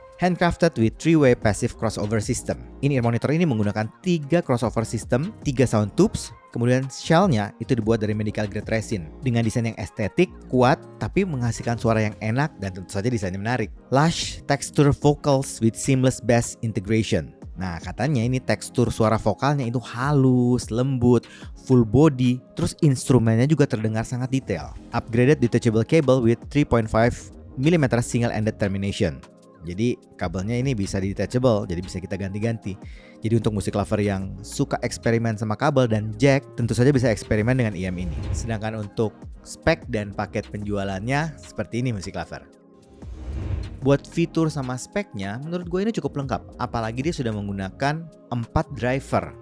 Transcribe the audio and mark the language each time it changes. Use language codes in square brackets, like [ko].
[en] Handcrafted with 3-way passive crossover system. [id] In-ear monitor ini menggunakan 3 crossover system, 3 sound tubes, kemudian shell-nya itu dibuat dari medical grade resin dengan desain yang estetik, kuat, tapi menghasilkan suara yang enak dan tentu saja desainnya menarik. [en] Lush texture vocals with seamless bass integration. [id] Nah, katanya ini tekstur suara vokalnya itu halus, lembut, full body, terus instrumennya juga terdengar sangat detail. [en] Upgraded detachable cable with 3.5 mm single-ended termination. [id] Jadi kabelnya ini bisa detachable, jadi bisa kita ganti-ganti. Jadi untuk musik lover yang suka eksperimen sama kabel dan jack, tentu saja bisa eksperimen dengan IM ini. Sedangkan untuk spek dan paket penjualannya seperti ini musik lover. Buat fitur sama speknya, menurut gue ini cukup lengkap. Apalagi dia sudah menggunakan 4 driver.